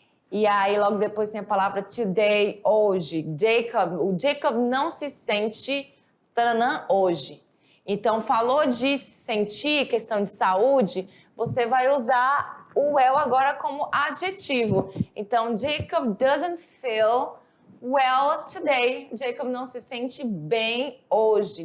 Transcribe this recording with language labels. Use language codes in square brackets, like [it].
[pt] E aí logo depois tem a palavra today, hoje. O Jacob não se sente hoje. Então falou de sentir, questão de saúde, você vai usar o well agora como adjetivo. [en] Então Jacob doesn't feel well today. [pt] Jacob não se sente bem hoje.